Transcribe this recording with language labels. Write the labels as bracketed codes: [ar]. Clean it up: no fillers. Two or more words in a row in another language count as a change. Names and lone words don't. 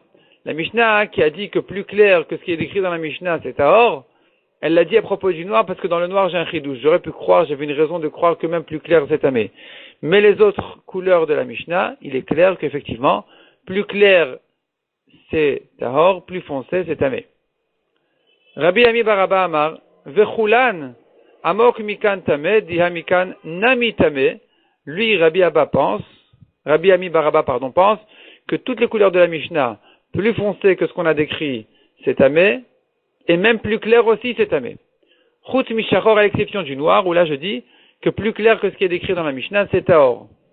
[fr] La Mishnah qui a dit que plus clair que ce qui est décrit dans la Mishnah, c'est tahor, elle l'a dit à propos du noir parce que dans le noir, j'ai un chidouche. J'aurais pu croire, j'avais une raison de croire que même plus clair, c'est tamé. Mais les autres couleurs de la Mishnah, il est clair qu'effectivement, plus clair, c'est tahor, plus foncé, c'est tamé. [arc] רבי אמי בר אבא אמר, וכולן, עמוק מכאן טמא, דיהה מכאן נמי טמא. [fr] Lui, Rabbi Ami Baraba, pense que toutes les couleurs de la Mishnah, plus foncées que ce qu'on a décrit, c'est tamé, et même plus clair aussi, c'est tamé. [he] חוץ משחור, [fr] à l'exception du noir, où là je dis que plus clair que ce qui est décrit dans la Mishnah, c'est tahor.